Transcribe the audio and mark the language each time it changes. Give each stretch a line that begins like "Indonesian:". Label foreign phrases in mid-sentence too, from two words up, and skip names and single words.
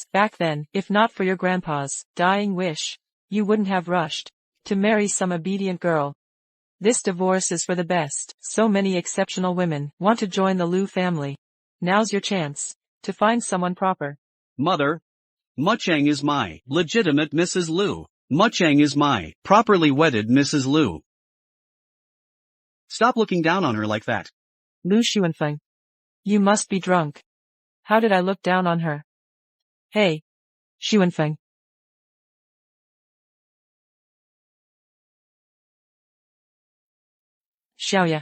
English: Back then, if not for your grandpa's dying wish, you wouldn't have rushed to marry some obedient girl. This divorce is for the best. So many exceptional women want to join the Lu family. Now's your chance to find someone proper. Mother. Mu Cheng is my legitimate Mrs. Lu. Mu Cheng is my properly wedded Mrs. Lu. Stop looking down on her like that. Lu Xunfeng. You must be drunk. How did I look down on her? Hey. Xunfeng. Xiaoya.